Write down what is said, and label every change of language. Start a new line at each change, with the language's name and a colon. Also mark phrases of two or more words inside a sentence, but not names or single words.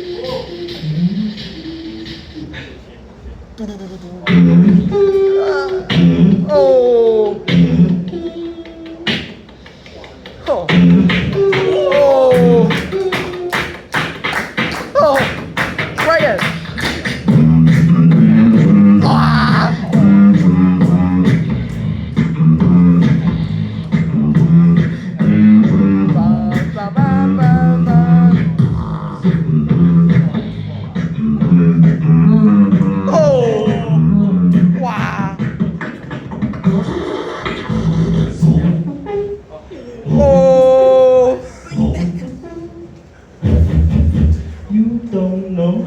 English: Oh. Oh. Oh. Oh. Ryan. Ah. Ba, ba, ba, ba, ba. Oh. Wow. Oh. You don't know.